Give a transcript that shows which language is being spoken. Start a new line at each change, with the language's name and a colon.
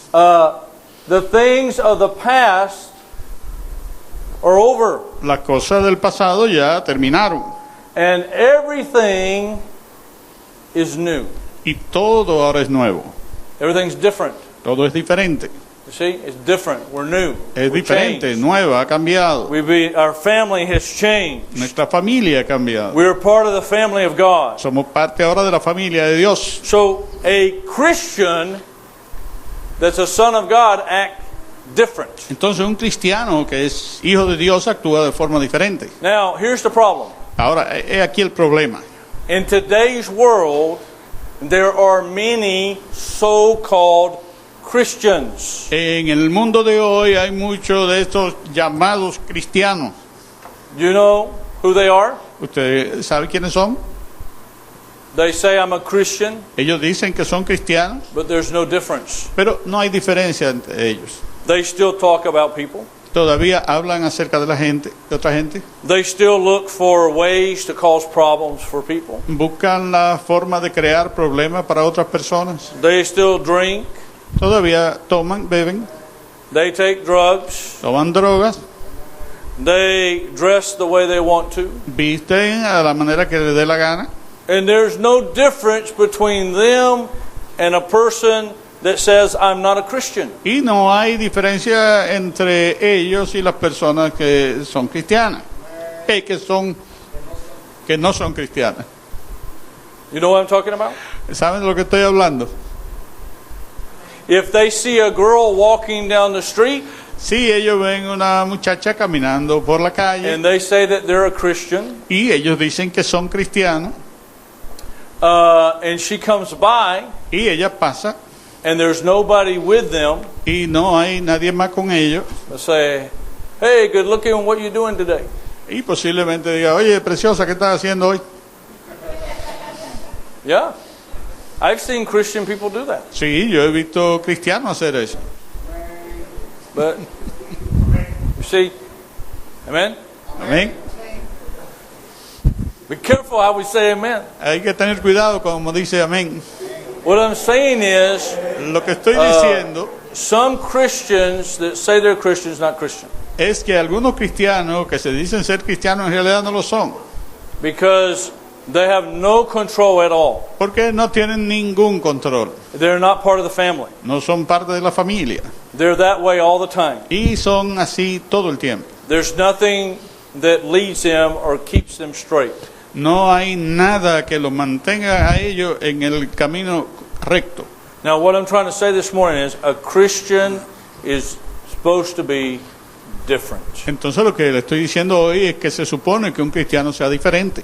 English: The things of the past are over.
Spanish: Las cosas del pasado ya terminaron.
English: And everything is new.
Spanish: Y todo ahora es nuevo.
English: Everything's different.
Spanish: Todo es diferente.
English: You see, it's different. We're new.
Spanish: Es
English: We're
Spanish: diferente,
English: changed.
Spanish: nueva, ha cambiado.
English: Our family has changed.
Spanish: Nuestra familia ha cambiado.
English: We're part of the family of God.
Spanish: Somos parte ahora de la familia de Dios.
English: So a Christian that's a son of God act different.
Spanish: Entonces un cristiano que es hijo de Dios actúa de forma diferente.
English: Now, here's the problem.
Spanish: Ahora, he aquí el problema.
English: In today's world, there are many so-called Christians.
Spanish: En el mundo de hoy hay muchos de estos llamados cristianos.
English: You know who they are?
Spanish: ¿Usted sabe quiénes son?
English: They say, I'm a Christian,
Spanish: Ellos dicen que son cristianos,
English: but there's no difference.
Spanish: pero no hay diferencia entre ellos.
English: They still talk about people.
Spanish: Todavía hablan acerca de la gente, de otra gente.
English: They still look for ways to cause problems for people.
Spanish: Buscan la forma de crear problemas para otras personas.
English: They still drink.
Spanish: Todavía toman, beben,
English: They take drugs.
Spanish: toman drogas,
English: They dress the way they want to.
Spanish: visten a la manera que les dé la gana.
English: And there's no difference between them and a person that says, I'm not a Christian.
Spanish: Y no hay diferencia entre ellos y las personas que son cristianas, que no son cristianas.
English: You know what I'm talking about?
Spanish: ¿Saben de lo que estoy hablando?
English: If they see a girl walking down the street
Spanish: Sí, ellos ven una muchacha caminando por la calle
English: and they say that they're a Christian,
Spanish: y ellos dicen que son cristianos
English: and she comes by
Spanish: y ella pasa
English: and there's nobody with them,
Spanish: y no hay nadie más con ellos
English: they say, hey, good looking, what you doing today?
Spanish: y posiblemente diga, oye, preciosa, ¿qué estás haciendo hoy?
English: Yeah. I've seen Christian people do that.
Spanish: Sí, yo he visto cristianos hacer eso.
English: But, you see, amen?
Spanish: Amén.
English: Be careful how we say amen.
Spanish: Hay que tener cuidado como dice amén.
English: What I'm saying is,
Spanish: Lo que estoy diciendo
English: some Christians that say they're Christians, not Christian.
Spanish: es que algunos cristianos que se dicen ser cristianos en realidad no lo son,
English: Because they have no control at all.
Spanish: porque no tienen ningún control,
English: They're not part of the family.
Spanish: no son parte de la familia
English: They're that way all the time.
Spanish: y son así todo el tiempo.
English: There's nothing that leads them or keeps them straight.
Spanish: No hay nada que los mantenga a ellos en el camino recto.
English: Now, what I'm trying to say this morning is a Christian is supposed to be different.
Spanish: Entonces lo que le estoy diciendo hoy es que se supone que un cristiano sea diferente.